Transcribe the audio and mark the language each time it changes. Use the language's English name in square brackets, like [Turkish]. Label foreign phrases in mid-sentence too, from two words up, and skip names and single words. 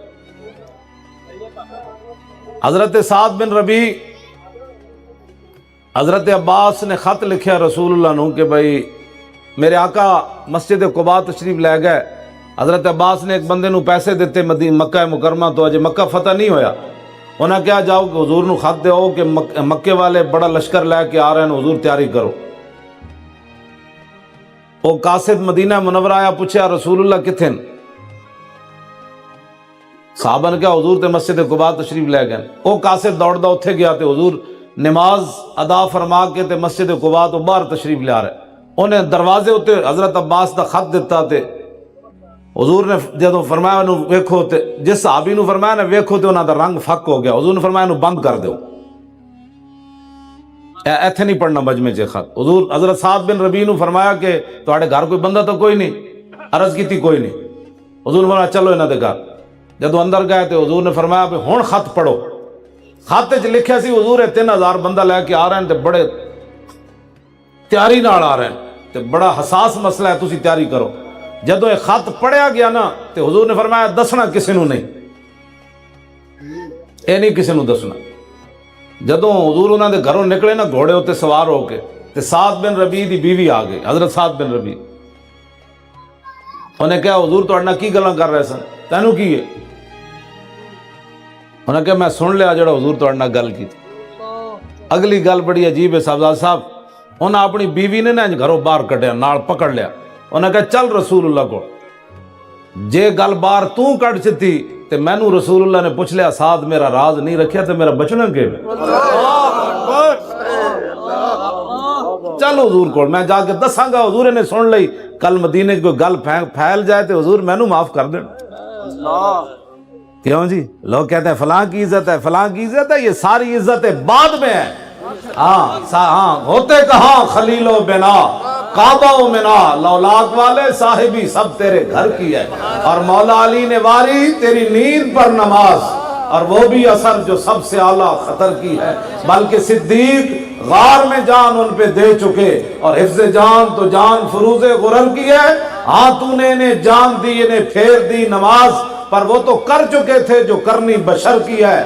[Punjabi] حضرت سعد بن ربیع حضرت عباس نے خط لکھیا رسول اللہ نو کہ بھائی میرے آقا مسجد قباء تشریف لے گئے حضرت عباس نے ایک بندے نو پیسے دیتے مکہ مکرمہ تو اجے مکہ فتح نہیں ہویا انہاں کیا جاؤ کہ حضور نو خط دیو کہ مکے والے بڑا لشکر لے کے آ رہے ہیں حضور تیاری کرو وہ قاصد مدینہ منورہ آیا پوچھا رسول اللہ کتھے صحابہ نے کہا حضور تے مسجد قباء تشریف لے گئے وہ قاصد دوڑدا اتھے گیا تے حضور نماز ادا فرما کے تے مسجد قباء تو باہر تشریف لے آ رہے انہیں دروازے اتنے حضرت عباس دا خط دیتا تے حضور نے جدوں فرمایا انہوں ویکھو تے جس صحابی نو فرمایا نا ویکھو تے انہاں دا رنگ فک ہو گیا، حضور نے فرمایا انہوں بند کر دیو، ایتھے نہیں پڑھنا مجمع چ خط۔ حضور حضرت سعد بن ربیع نو فرمایا کہ تواڈے گھر کوئی بندہ تو کوئی نہیں، عرض کیتی کوئی نہیں، حضور نے فرمایا چلو انہاں دے گھر۔ جدوں اندر گئے تے حضور نے فرمایا بھی ہن خط پڑھو۔ خط وچ لکھیا سی حضور 3000 بندہ لے کے آ رہے ہیں تے بڑے تیاری نال آ رہے ہیں تے بڑا حساس مسئلہ ہے، تسی تیاری کرو۔ جدوں یہ خط پڑھیا گیا نا تے حضور نے فرمایا دسنا کسی نو نہیں، اے نہیں کسی نو دسنا۔ جدوں حضور انہاں دے گھروں نکلے نا گھوڑے تے سوار ہو کے تے سعد بن ربیع دی بیوی آ گئی، حضرت سعد بن ربیع۔ انہیں کہا حضور تواڈے نال کی گلاں کر رہے سن، تینوں کی ہے؟ انہیں کہا میں سن لیا جڑا حضور تواڈے نال گل کی۔ اگلی گل بڑی عجیب ہے صاحبزاد صاحب، انہاں اپنی بیوی نے نا گھروں باہر کڈیا، نال پکڑ لیا، انہیں کہا چل رسول اللہ کو، جے گل باہر تو کٹ چتی تے مینوں رسول اللہ نے پوچھ لیا سعد میرا راز نہیں رکھیا تے میرا بچنا کہ چل حضور کو میں جا کے دساں گا، حضور نے سن لئی، کل مدینے کوئی گل پھیل جائے تے حضور مینوں معاف کر دین۔ [Urdu] کیوں جی لوگ کہتے ہیں فلاں کی عزت ہے، فلاں کی عزت ہے، یہ ساری عزتیں بعد میں ہیں۔ ہاں ہوتے کہاں خلیل و بنا کعبہ و منا، لولاک والے صاحبی سب تیرے گھر کی ہے، اور مولا علی نے واری تیری نیند پر نماز، اور وہ بھی اثر جو سب سے اعلیٰ خطر کی ہے، بلکہ صدیق غار میں جان ان پہ دے چکے، اور حفظ جان تو جان فروز غرر کی ہے، ہاں تو نے انہیں جان دی انہیں پھیر دی نماز، پر وہ تو کر چکے تھے جو کرنی بشر کی ہے۔